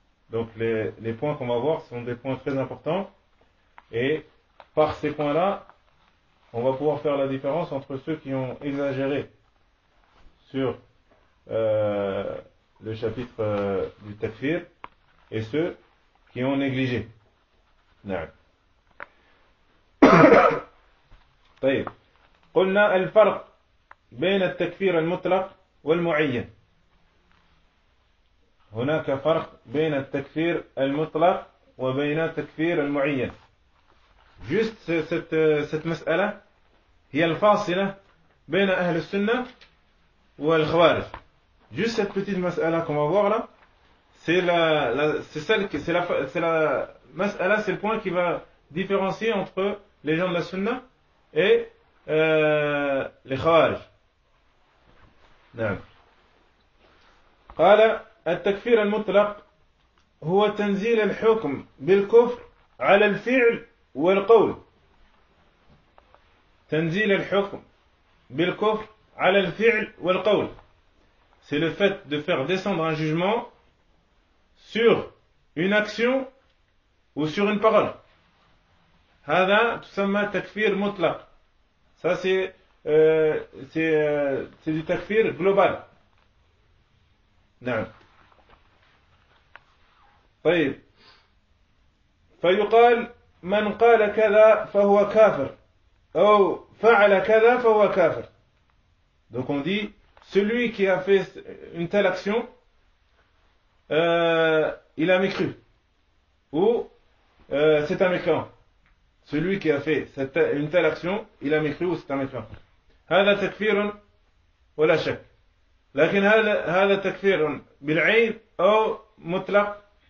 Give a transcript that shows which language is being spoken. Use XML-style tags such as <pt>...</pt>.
<fr>Donc les points qu'on va voir sont des points très importants, et par ces points là on va pouvoir faire la différence entre ceux qui ont exagéré sur le chapitre du takfir et ceux qui ont négligé.</fr> <ar>نعم. طيب. قلنا الفرق بين التكفير المطلق والمعين. هناك فرق بين التكفير المطلق وبين التكفير المعين.</ar> <fr>Juste cette mas'ala</fr> <ar>هي الفاصلة بين أهل السنة والخوارج.</ar> <fr>Juste cette petite mas'ala qu'on va voir là, c'est le point qui va différencier entre les gens de la Sunna et les خوارج.</fr> <ar>نعم. قال التكفير المطلق هو تنزيل الحكم بالكفر على الفعل والقول. تنزيل الحكم بالكفر على الفعل والقول.</ar> <fr>C'est le fait de faire descendre un jugement sur une action ou sur une parole.</fr> <ar>هذا تسمى تكفير مطلق.</ar> <fr>Ça c'est du تكفير global.</fr> <ar>نعم. طيب. فيقال من قال كذا فهو كافر. أو فعل كذا فهو كافر.</ar> <fr>Donc on dit celui qui a fait une telle action, il a mécru. Ou c'est un mécréant. Celui qui a fait une telle action, il a mécru ou c'est un mécréant.</fr> <ar>هذا تكفير ولا شك. لكن هذا تكفير بالعين أو مطلق.</ar>